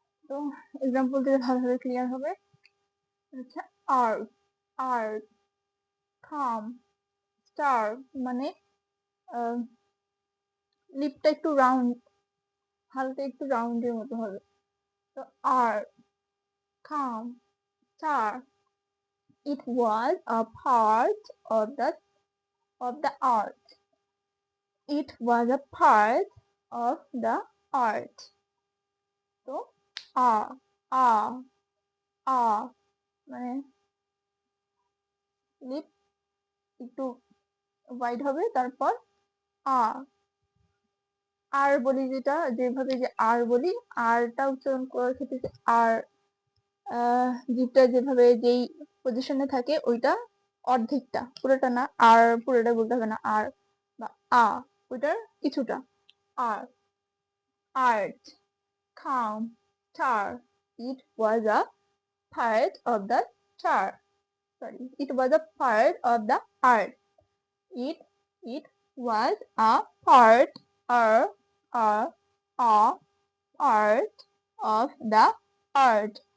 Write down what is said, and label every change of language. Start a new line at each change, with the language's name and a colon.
Bangla: তো এক্সাম্পল দিলে ভালোভাবে ক্লিয়ার হবে। হচ্ছে আর আর,
English: calm, star,
Bangla: মানে লিপটা একটু রাউন্ড, হালকা একটু রাউন্ডের মতো হবে।
English: তো আর, calm, star, it was a part of the art. It was a part of the art.
Bangla: তো আ আ আ, মানে লিপ একটু ওয়াইড হবে, তারপর আ। আর বলি যেভাবে যে আর বলি, আরটা উচ্চারণ করার ক্ষেত্রে যে আর, জিভটা যেভাবে যেই পজিশনে থাকে ওইটা অর্ধেকটা, পুরোটা না, আর পুরোটা বলতে হবে না, আর বা আ, ওইটার কিছুটা।
English: আর, art, calm, star. It was a part of the star. Sorry, it was a part of the art. It was a part or a part of the art.